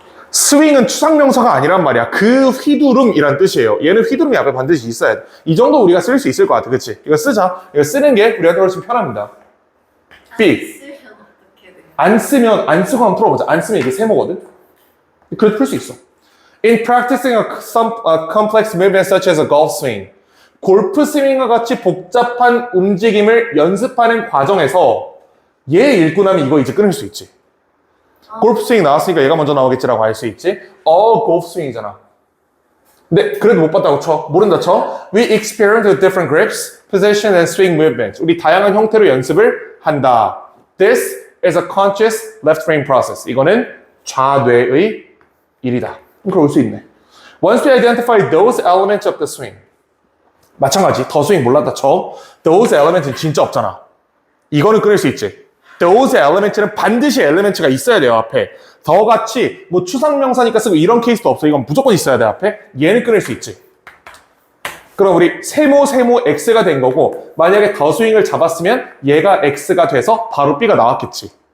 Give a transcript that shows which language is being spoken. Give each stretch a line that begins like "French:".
Korean: 스윙은 추상명사가 아니란 말이야. 그 휘두름이란 뜻이에요. 얘는 휘두름이 앞에 반드시 있어야 돼. 이 정도 우리가 쓸 수 있을 것 같아. 그치? 이거 쓰자. 이거 쓰는 게 우리한테 훨씬 편합니다. B. 쓰면 어떻게 돼? 안 쓰면, 안 쓰고 한번 풀어보자. 안 쓰면 이게 세모거든? 그래도 풀 수 있어.
English: In practicing a complex movement such as a golf swing.
Korean: 골프 스윙과 같이 복잡한 움직임을 연습하는 과정에서 얘 읽고 나면 이거 이제 끊을 수 있지. 골프 스윙 나왔으니까 얘가 먼저 나오겠지라고 할 수 있지. 골프 스윙이잖아. 근데 그래도 못 봤다고 쳐. 모른다 쳐.
English: We experiment with different grips, position and swing movements.
Korean: 우리 다양한 형태로 연습을 한다.
English: This is a conscious left brain process.
Korean: 이거는 좌뇌의 일이다. 그럼 올 수 있네.
English: Once we identify those elements of the swing.
Korean: 마찬가지. 더 스윙 몰랐다 쳐.
English: Those elements
Korean: 는 진짜 없잖아. 이거는 끊을 수 있지.
English: Those elements
Korean: 는 반드시 elements가 있어야 돼요, 앞에. 더 같이, 뭐 추상명사니까 쓰고 이런 케이스도 없어. 이건 무조건 있어야 돼, 앞에. 얘는 끊을 수 있지. 그럼 우리 세모 X가 된 거고, 만약에 더 스윙을 잡았으면 얘가 X가 돼서 바로 B가 나왔겠지.